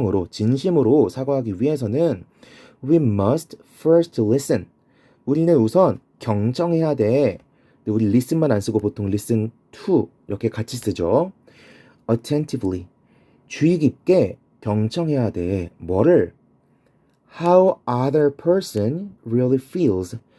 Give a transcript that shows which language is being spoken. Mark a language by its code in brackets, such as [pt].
[ko] 진심으로 사과하기 위해서는 [en] we must first listen. [ko] 우리는 우선 경청해야 돼. 근데 우리 listen만 안 쓰고 보통 listen to 이렇게 같이 쓰죠. attentively, 주의 깊게 경청해야 돼. 뭐를? [en] How other person really feels.